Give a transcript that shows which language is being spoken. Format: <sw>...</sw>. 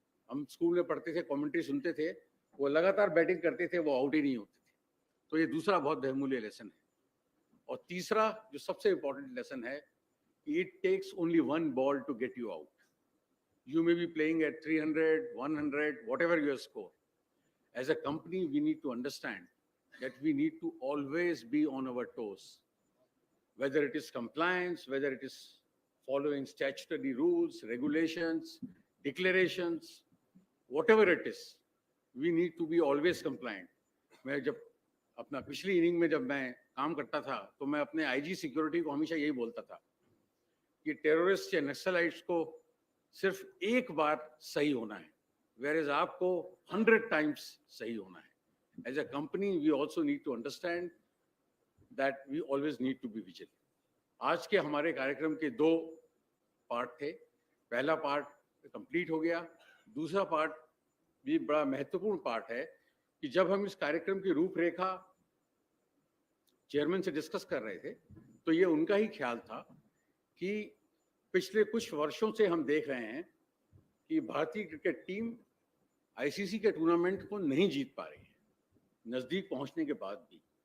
<hi>हम स्कूल में पढ़ते थे, कमेंट्री सुनते थे, वो लगातार बैटिंग करते थे, वो आउट ही नहीं होते थे। तो ये दूसरा बहुत बहुमूल्य लेसन है। और तीसरा जो सबसे इंपॉर्टेंट लेसन है,</hi> <en>It takes only 1 ball to get you out. You may be playing at 300, 100, whatever your score. As a company, we need to understand that we need to always be on our toes. Whether it is compliance, whether it is following statutory rules, regulations, declarations, whatever it is, we need to be always compliant.</en> <hi>मैं जब अपना पिछली inning में जब मैं काम करता था तो मैं अपने आईजी सिक्योरिटी को हमेशा यही बोलता था कि टेररिस्ट या नक्सलाइट्स को सिर्फ 1 बार सही होना है, whereas आपको</hi> <en>100 times</en> <hi>सही होना है।</hi> <en>As a company, we also need to understand that we always need to be vigilant.</en> <hi>आज के हमारे कार्यक्रम के 2 पार्ट थे। पहला पार्ट कंप्लीट हो गया, दूसरा पार्ट भी बड़ा महत्वपूर्ण पार्ट है कि जब हम इस कार्यक्रम की रूपरेखा चेयरमैन से डिस्कस कर रहे थे तो ये उनका ही ख्याल था कि पिछले कुछ वर्षों से हम देख रहे हैं कि भारतीय क्रिकेट टीम आईसीसी के टूर्नामेंट को नहीं जीत पा रही है, नजदीक पहुंचने के बाद भी।</hi>